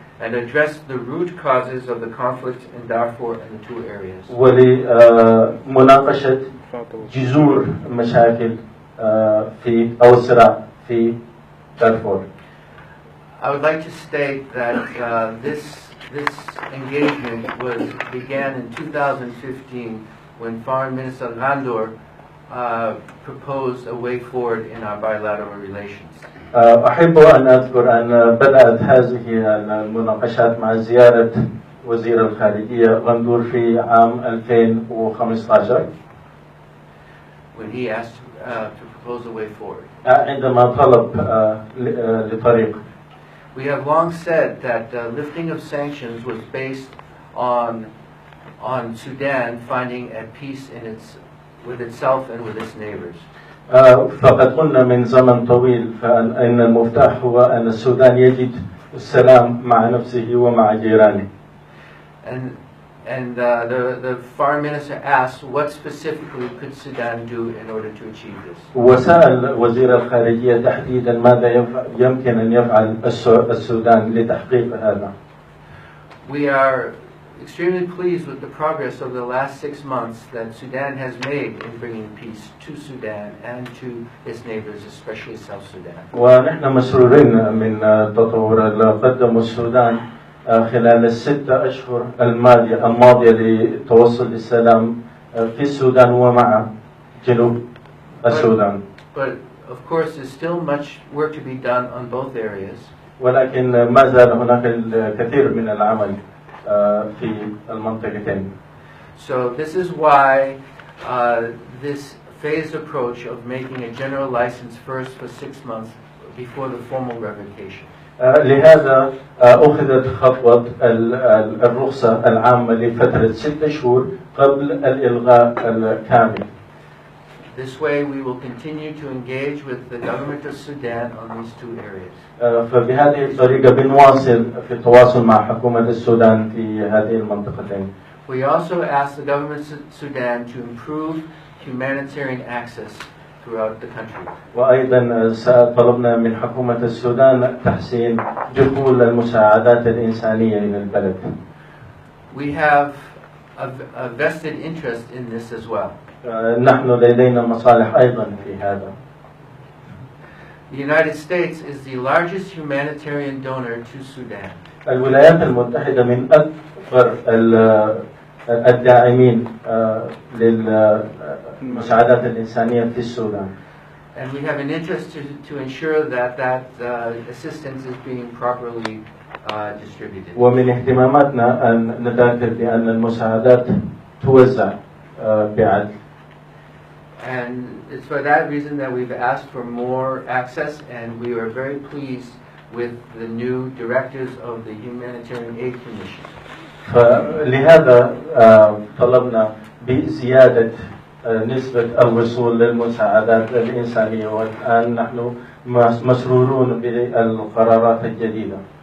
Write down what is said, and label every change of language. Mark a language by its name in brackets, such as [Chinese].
[English] And address the root causes of the conflict in Darfur and the 2 areas. [Arabic] ولمناقشة جذور المشاكل في أو الصراع في دارفور. [English] I would like to state that this engagement began in 2015 when Foreign Minister Gandor proposed a way forward in our bilateral relations. [Arabic] أحب أن أذكر أن بدأت هذه المناقشات مع زيارة وزير الخارجية غندور في عام 2015. [English] When he asked to propose a way forward. [Arabic] عندما طلب لطريق. [English] We have long said that lifting of sanctions was based on Sudan finding a peace with itself and with its neighbors. [Arabic] فقد قلنا من زمن طويل فإن المفتاح هو أن السودان يجد السلام مع نفسه ومع جيرانه. [English] And the foreign minister asked what specifically could Sudan do in order to achieve this. [Arabic] وسأل وزير الخارجية تحديدا ماذا يمكن أن يفعل السودان لتحقيق هذا. [English] We are extremely pleased with the progress over the last 6 months that Sudan has made in bringing peace to Sudan and to its neighbors, especially South Sudan. [Arabic] ونحن مسرورين من التطور اللي قدمه السودان خلال ال6 أشهر الماضية لتوصل للسلام في السودان ومع جنوب السودان. [English] But of course, there's still much work to be done on both areas. [Arabic] ولكن ما زال هناك الكثير من العمل في المنطقتين. [English] So this is why this phased approach of making a general license first for 6 months before the formal revocation. [Arabic] لهذا أخذت خطوة الرخصة العامة لفترة 6 شهور قبل الإلغاء الكامل. [English] This way we will continue to engage with the government of Sudan on these 2 areas. [Arabic] فبهذه الطريقة بنواصل في التواصل مع حكومة السودان في هذه المنطقتين. [English] We also ask the government of Sudan to improve humanitarian access throughout the country. [Arabic] وأيضا طلبنا من حكومة السودان تحسين دخول المساعدات الإنسانية إلى البلد. [English] We have a vested interest in this as well. [Arabic] نحن لدينا مصالح أيضا في هذا. [English] The United States is the largest humanitarian donor to Sudan. [Arabic] الولايات المتحدة من أكبر الداعمين للمساعدات الإنسانية في السودان. [English] And we have an interest to ensure that assistance is being properly distributed. [Arabic] ومن اهتماماتنا أن نتأكد بأن المساعدات توزع بعدل. [English] And it's for that reason that we've asked for more access, and we are very pleased with the new directors of the Humanitarian Aid Commission. [Arabic] فلهذا طلبنا بزيادة نسبة الوصول للمساعدات الإنسانية، والآن نحن مسرورون بالقرارات الجديدة.